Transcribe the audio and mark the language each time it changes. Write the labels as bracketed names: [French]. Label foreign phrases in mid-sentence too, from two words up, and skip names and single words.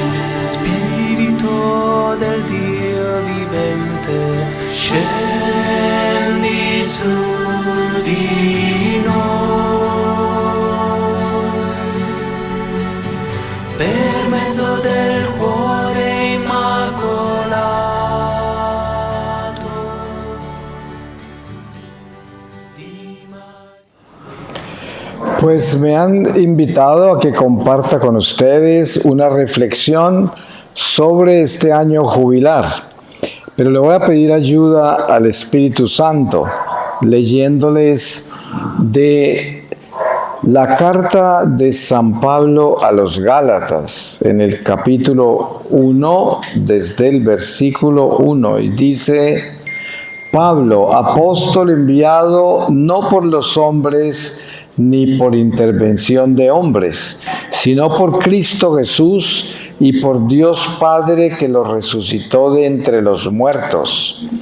[Italian] Spirito del Dio vivente, scendi su di noi, per mezzo del cuore immacolato di Maria. [Spanish] Pues me han invitado a que comparta con ustedes una reflexión sobre este año jubilar, pero le voy a pedir ayuda al Espíritu Santo, leyéndoles de la carta de San Pablo a los Gálatas, en el capítulo 1, desde el versículo 1, y dice: Pablo, apóstol enviado no por los hombres ni por intervención de hombres, sino por Cristo Jesús y por Dios Padre que lo resucitó de entre los muertos.